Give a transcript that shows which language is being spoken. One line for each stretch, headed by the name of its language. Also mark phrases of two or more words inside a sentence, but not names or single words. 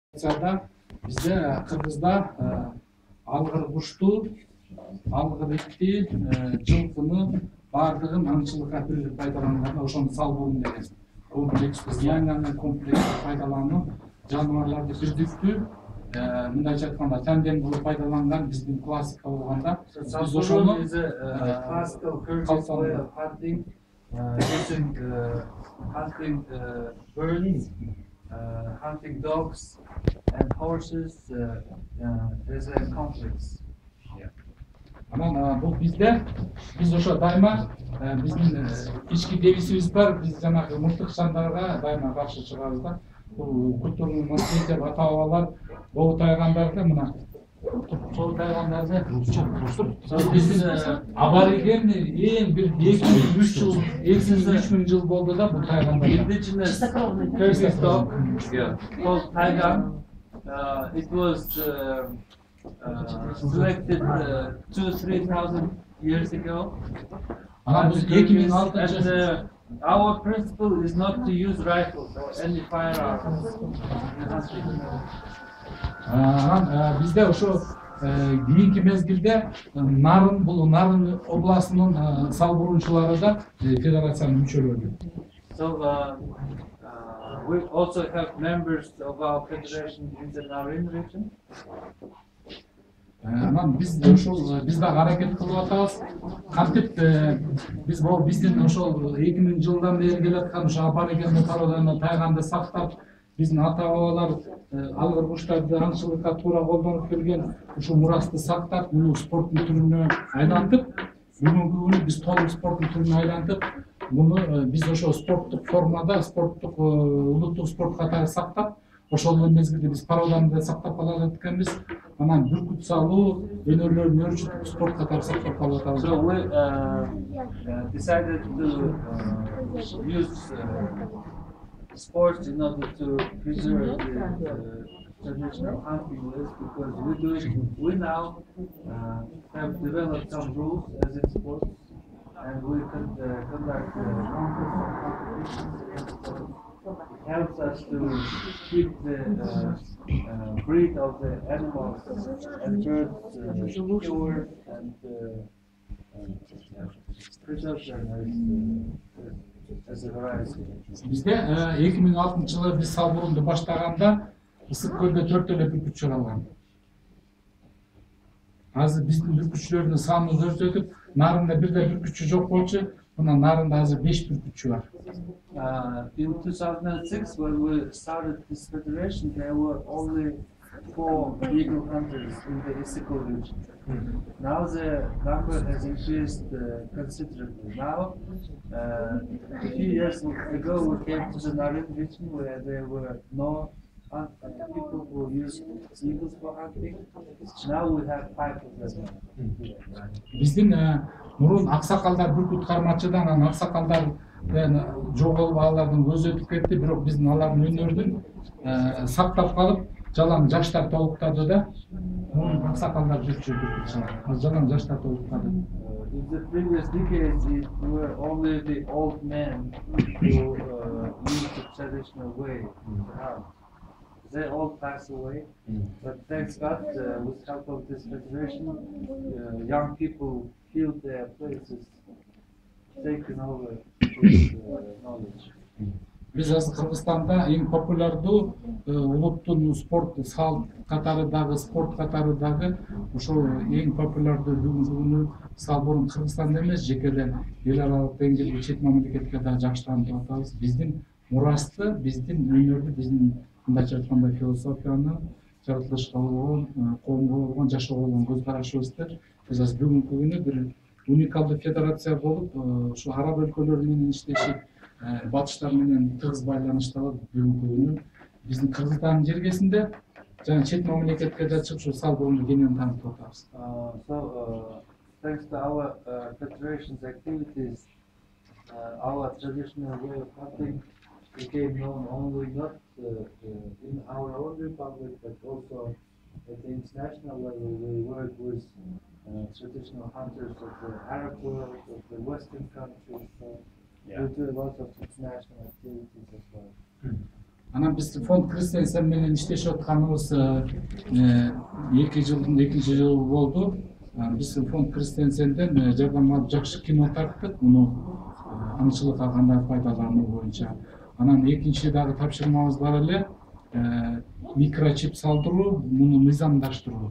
Kyrgyz: Бизде Кыргызда алгыр кушту, алгыр итти, жылкыны бардыгын аңчылыкка бирилип пайдаланган, ошону салбоон деген комплекс, жаңы комплекс пайдалануу жаныбарларды бирдиктүү, мындайча айтканда тандем кылып пайдаланган биздин классика болгондо биз ошону
English: classical way of hunting, using hunting birds, hunting dogs and horses as a complex.
Kyrgyz: Анан бул биз ошо дайыма биздин ички девизибиз бар, биз жанагы мылтык шандарга дайыма каршы чыгабыз да. Бул
Russian: культурный наследие
Kyrgyz: деп аталалар, боо тайгандарды мына сол тайгандарды биздин абориген эң бир 2000-3000 жыл болду да бул тайгандар.
English: Indigenous Kyrgyz dog called taigan. It was selected 2,000-3,000 years ago. And our principle is not to use rifles or any firearms.
Kyrgyz: Bizde ошо кийинки мезгилде Нарын областынын салбуруучулары да федерациянын мүчөлөрү.
English: So we also have members of our federation in the Narin region.
Kyrgyz: Анан биз дагы аракет кылып атабыз. Кантип биз биздин ошол 2000 жылдан бери келаткан ошо аборигендер пароданы тайганды сактап, биздин ата бабалар алгыр куштарды аңчылыкка туура колдонуп келген ушул мурасты сактап, муну спорттун түрүнө айлантып, бүгүнкү күнү биз толук спорттун түрүнө айлантып, муну биз ошо спорттук формада, спорттук улуттук спорт катары сактап, ошол мезгилде биз пароданы да сактап кала жатканбыз. Анан бүркүт салуу, өнөрлөрдүн өрчүтүп спорт катары сактап калып атабыз.
English: So we decided to use sports in order to preserve the traditional hunting ways, because we now have developed some rules as in sports, and we can conduct competitions. It helps us to keep the breed of the animals and birds pure and preserve them as a variety.
Kyrgyz: Bizde 2006 жылы биз салбурунду баштаганда Ысык көлдө 4 эле бүркүтчү калган. Азыр биздин бүркүтчүлөрдүн саны өзгөрүп, Нарында бирде бүркүтчү жок болчу. Мына Нарында азыр 5 бүркүтчү бар.
English: In 2006, when we started this federation, there were only 4 eagle hunters in the Issyk region. Now the number has increased considerably. Now, a few years ago, we came to the Narin region where there were no people who used eagles for hunting. Now we have 5 of them.
Kyrgyz: Биздин мурун аксакалдар бүркүт кармачыдан, анан аксакалдар жоголуп алардын өзү өтүп кетти, бирок биздин алардын өнөрдүн сактап калып, жалаң жаштар толуктады да. Мурун аксакалдар жалаң жаштар толуктады.
English: In the previous decades, it were only the old men who used the traditional way to hunt. They all passed away, but thanks God, with help of this federation, young people filled their places, taken over this knowledge.
Kyrgyz: Биз азыр Кыргызстанда эң популярдуу улуттун спорт салт катарындагы спорт катарындагы ошол эң популярдуу бүгүнкү күнү салбурун Кыргызстанда эмес, жекелен эл аралык деңгээлде чет мамлекетке да жакшы таанытып атабыз. Биздин мурасты, биздин өнөрдү, биздин мындайча айтканда философияны, жаратылышка болгон, коомго болгон, жашоого болгон көз карашыбызды биз азыр бүгүнкү күнү бир уникалдуу федерация болуп, ушу араб өлкөлөрү менен иштешип, батыштар менен тыгыз байланыштагы бүгүнкү күнү биздин Кыргызстандын жергесинде жана чет мамлекетке да чыгып ушу салбурунду кенен таанытып атабыз.
English: So, thanks to our federation's activities, our traditional way of hunting became known only not in our own republic, but also at the international level. We work with traditional hunters of the Arab world, of the Western countries. So we do a lot of international activities as well.
Kyrgyz: Анан биз фонд Кристенсен менен иштешип атканыбыз 2 жылдын 2-жылы болду. Биз фонд Кристенсенден жардам алып жакшы кино тарттык. Муну аңчылыкка кандай пайдалануу боюнча. Анан экинчи дагы тапшырмабыз бар эле. Микрочип салдыруу, муну мыйзамдаштыруу.